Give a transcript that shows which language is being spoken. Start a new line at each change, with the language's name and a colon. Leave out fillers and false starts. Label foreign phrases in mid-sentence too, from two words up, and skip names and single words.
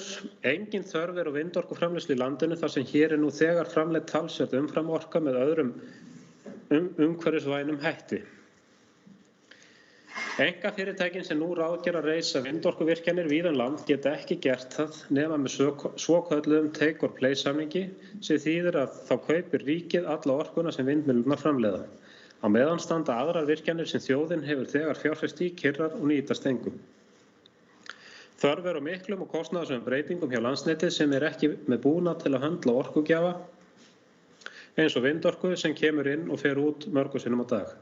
Icelandic: Engin þörf er á vindorkuframleiðslu í landinu þar sem hér er nú þegar framleidd talsvert umframorka með öðrum umhverfisvænum hætti. Einkafyrirtækin sem nú ráðgera að reisa vindorkuvirkjanir víða um land geta ekki gert það nema með svokölluðum
English: take or pay
Icelandic: samningi sem þýðir að þá kaupir ríkið alla orkuna sem vindmyllurnar framleiða. Á meðan standa aðrar virkjanir sem þjóðin hefur þegar fjárfest í kyrrar og nýtast engum. Þörf er á miklum og kostnaðarsömum breytingum hjá Landsneti sem er ekki með búnað til að höndla orkugjafa eins og vindorku sem kemur inn og fer út mörgum sinnum á dag.